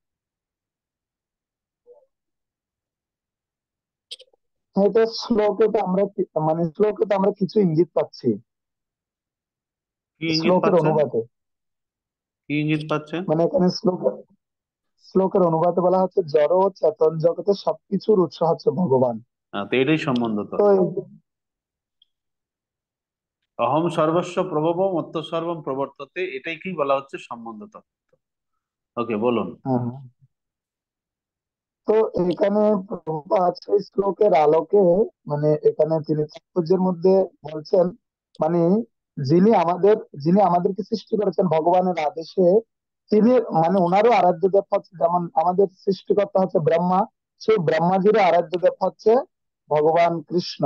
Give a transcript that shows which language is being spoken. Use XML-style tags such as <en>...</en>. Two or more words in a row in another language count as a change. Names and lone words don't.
<bn>হ্যাঁ, এটা শ্লোকে তো আমরা মানে শ্লোকে তো আমরা কিছু ইঙ্গিত পাচ্ছি কি ইঙ্গিত শ্লোকের পাচ্ছেন? অনুবাদে। কি ইঙ্গিত পাচ্ছেন? মানে এখানে শ্লোকের অনুবাদে বলা হচ্ছে জড় ও চেতন জগতে সবকিছুর উৎস হচ্ছে ভগবান। তো এটাই সম্বন্ধ তো</bn> <sa>তত্ত্ব। অহম সর্বস্ব প্রভব মত্ত সর্বম প্রবর্ততে,</sa> <bn>এটাই কি বলা হচ্ছে সম্বন্ধ তত্ত্ব। ওকে, বলুন। হ্যাঁ, তো এখানে প্রভুপাদ সেই শ্লোকের আলোকে মানে এখানে তিনি তাৎপর্যের মধ্যে বলছেন মানে যিনি আমাদেরকে সৃষ্টি করেছেন ভগবানের আদেশে, তিনি মানে ওনারও আরাধ্য দেব হচ্ছে, যেমন আমাদের সৃষ্টিকর্তা হচ্ছে ব্রহ্মা, সেই ব্রহ্মাজিরও আরাধ্য দেব হচ্ছে ভগবান কৃষ্ণ।</bn>